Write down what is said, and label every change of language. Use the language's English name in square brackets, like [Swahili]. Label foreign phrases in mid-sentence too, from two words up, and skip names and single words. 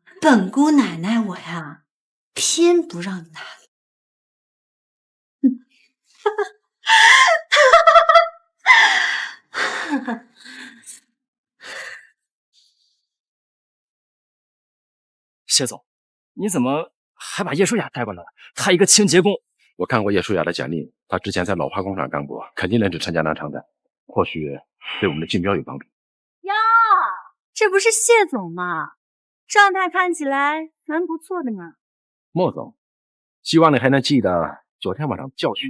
[Chinese] 本姑奶奶我呀，偏不讓你拿。謝總，你怎麼還把葉舒雅帶過來了？她一個清潔工。我看過葉舒雅的簡歷，她之前在老化工廠幹過，肯定能只參加那場的，或許對我們的競標有幫助。呀，這不是謝總嗎？狀態看起來蠻不錯的呢。莫總，希望你還能記得昨天晚上的教訓。